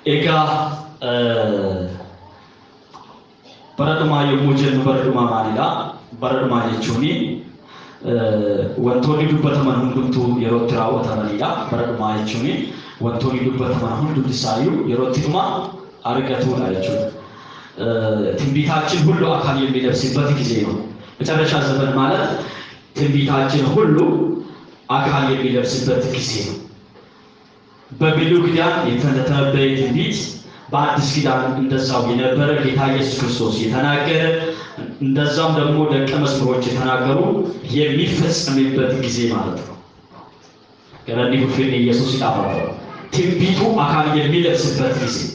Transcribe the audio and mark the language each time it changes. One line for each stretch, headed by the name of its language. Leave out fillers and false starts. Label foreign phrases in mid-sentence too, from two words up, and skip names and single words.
Oromo: Ega baraduma yommuu jennu baraduma maalidha? Baraduma jechuun wantoonni dubbataman hundumtuu yeroo itti raawwatamanidha. Baraduma jechuun wantoonni dubbataman hundumti isaayyuu yeroo itti dhuma argatudha jechuudha.
Amharic: ትንቢታችን ሁሉ አካል የሚለብስበት ጊዜ ነው። መጨረሻ ዘመን ማለት ትንቢታችን ሁሉ አካል የሚለብስበት ጊዜ ነው። በብሉይ ኪዳን የተነበየ ትንቢት በአዲስ ኪዳን እንደዛው የነበረ ጌታ ኢየሱስ ክርስቶስ የተናገረ እንደዛም ደግሞ ደቀ መዝሙሮች የተናገሩ የሚፈጸምበት ጊዜ ማለት ነው። ገረኒ ሁሉ ኢየሱስ ይጣፋው ትንቢቱ አካል የሚለብስበት ጊዜ